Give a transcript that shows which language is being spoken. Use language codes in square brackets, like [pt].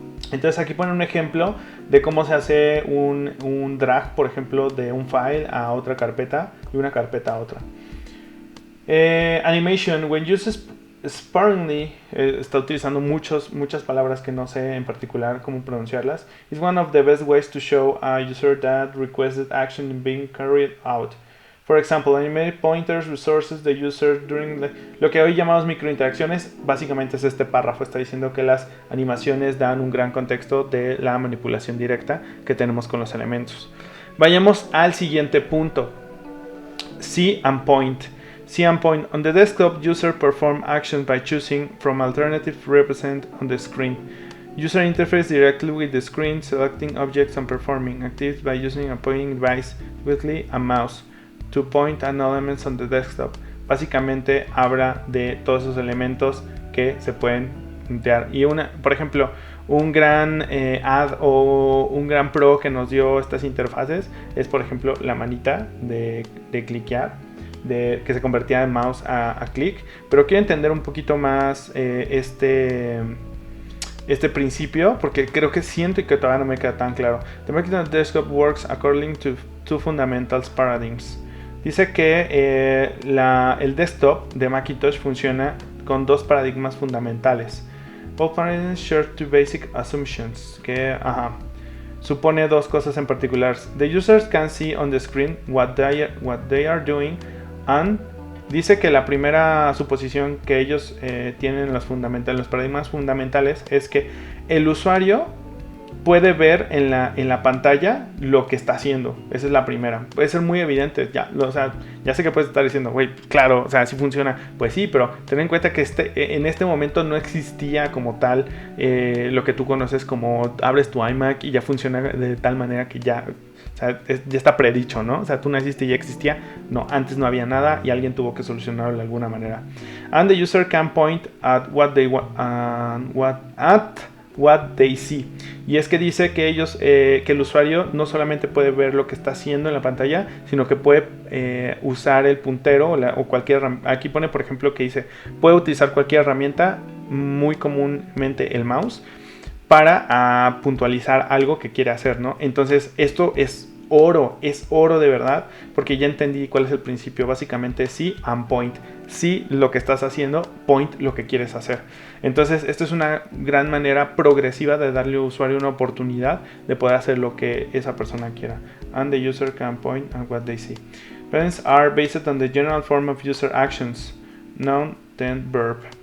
[es] Entonces aquí ponen un ejemplo de cómo se hace un drag, por ejemplo, de un file a otra carpeta y una carpeta a otra. [en] Animation, when used sparingly, [es] está utilizando muchas palabras que no sé en particular cómo pronunciarlas. [en] Is one of the best ways to show a user that requested action being carried out. For example, animate pointers, resources the user during [es] lo que hoy llamamos microinteracciones, básicamente es este párrafo. Está diciendo que las animaciones dan un gran contexto de la manipulación directa que tenemos con los elementos. Vayamos al siguiente punto. [en] See and point. See and point. On the desktop, user perform actions by choosing from alternatives represented on the screen. User interface directly with the screen, selecting objects and performing activities by using a pointing device, typically a mouse, to point an elements on the desktop. [es] Básicamente habla de todos esos elementos que se pueden pintar. Y por ejemplo, un gran ad o un gran pro que nos dio estas interfaces es, por ejemplo, la manita de cliquear, que se convertía en mouse a clic. Pero quiero entender un poquito más este principio, porque creo que siento que todavía no me queda tan claro. [en] The Macintosh desktop works according to two fundamental paradigms. [es] Dice que el desktop de Macintosh funciona con dos paradigmas fundamentales. [en] Both paradigms share two basic assumptions. [es] Que supone dos cosas en particular. [en] The users can see on the screen what they are doing, and [es] dice que la primera suposición que ellos tienen en los paradigmas fundamentales es que el usuario puede ver en la pantalla lo que está haciendo. Esa es la primera. Puede ser muy evidente. Ya sé que puedes estar diciendo, güey, claro, o sea, sí funciona. Pues sí, pero ten en cuenta que en este momento no existía como tal lo que tú conoces como abres tu iMac y ya funciona de tal manera que ya está predicho, ¿no? O sea, tú naciste y ya existía. No, antes no había nada y alguien tuvo que solucionarlo de alguna manera. [en] And the user can point at what they see. [es] Y es que dice que que el usuario no solamente puede ver lo que está haciendo en la pantalla, sino que puede usar el puntero o cualquier herramienta. Aquí pone, por ejemplo, que dice, puede utilizar cualquier herramienta, muy comúnmente el mouse, para puntualizar algo que quiere hacer, ¿no? Entonces esto es oro de verdad, porque ya entendí cuál es el principio. Básicamente see and point. See lo que estás haciendo, point lo que quieres hacer. Entonces esto es una gran manera progresiva de darle al usuario una oportunidad de poder hacer lo que esa persona quiera. [en] And the user can point at what they see. Patterns are based on the general form of user actions, noun, then verb.